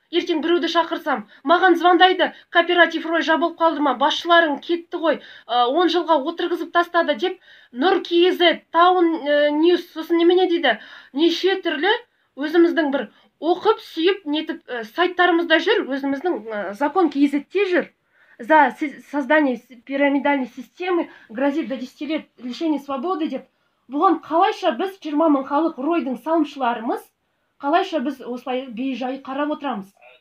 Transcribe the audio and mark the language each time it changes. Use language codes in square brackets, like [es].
[kk] Ертең біреуді шақырсам, маған звондайды, кооператив Рой жабылып қалды ма, басшыларың кетті ғой, 10 жылға отырғызып тастады деп, Нұр KZ, Таун Ньюс, сосын немене дейді, неше түрлі өзіміздің бір оқып, сүйіп, нетіп, сайттарымызда жүр, өзіміздің закон KZ-те жүр. [ru] За создание пирамидальной системы грозит до 10 лет лишения свободы деп. [kk] Бұған қалайша біз 20 мың халық Ройдың салымшыларымыз, қалайша біз осылай бейжай қарап отырамыз?